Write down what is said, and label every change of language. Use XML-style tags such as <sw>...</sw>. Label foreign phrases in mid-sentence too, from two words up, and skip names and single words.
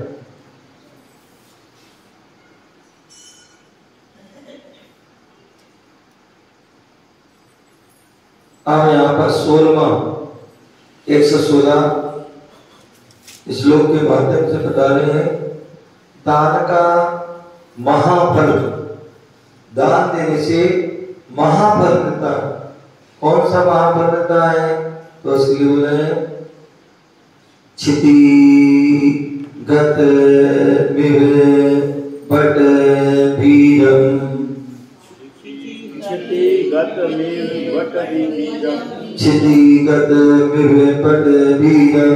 <hi>अब यहाँ पर 116 श्लोक के माध्यम से बता रहे हैं दान का महाफल। दान देने से महाफल मिलता है। कौन सा महाफल मिलता है? तो उसके लिए बोले</hi> <sa>क्षिति गत बट बीजम। क्षितिगत बट बीजम। क्षितिगत बट बीजम।</sa>